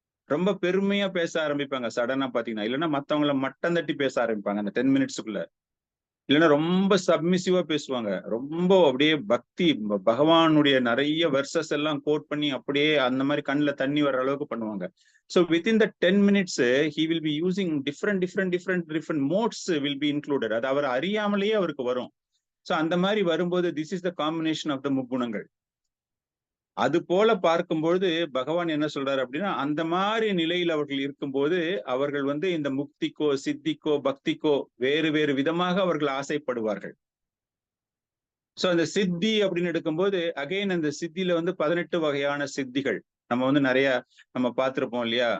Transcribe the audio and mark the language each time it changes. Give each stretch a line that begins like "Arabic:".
Tamil: ரொம்ப பெருமையா பேச ஆரம்பிப்பாங்க சடனா பாத்தீங்கன்னா, இல்லைன்னா மத்தவங்கள மட்டம் தட்டி பேச ஆரம்பிப்பாங்க அந்த 10 மினிட்ஸுக்குள்ள, இல்லைன்னா ரொம்ப சப்மிசிவா பேசுவாங்க, ரொம்ப அப்படியே பக்தி பகவானுடைய நிறைய வெர்சஸ் எல்லாம் கோட் பண்ணி அப்படியே அந்த மாதிரி கண்ணுல தண்ணி வர்ற அளவுக்கு பண்ணுவாங்க.
English: So within the 10 minutes he will be using different modes will be included.
Tamil: அது அவர் அறியாமலேயே அவருக்கு வரும். So அந்த மாதிரி வரும்போது
English: this is the combination of the
Tamil: முக்குணங்கள். அது போல பார்க்கும்போது பகவான் என்ன சொல்றாரு அப்படின்னா அந்த மாதிரி நிலையில் அவர்கள் இருக்கும்போது அவர்கள் வந்து இந்த முக்திக்கோ சித்திக்கோ பக்திக்கோ வேறு வேறு விதமாக அவர்கள் ஆசைப்படுவார்கள். சோ அந்த சித்தி அப்படின்னு எடுக்கும்போது அகைன் அந்த சித்தியில வந்து 18 வகையான சித்திகள் நம்ம வந்து நிறைய நம்ம பார்த்திருப்போம் இல்லையா.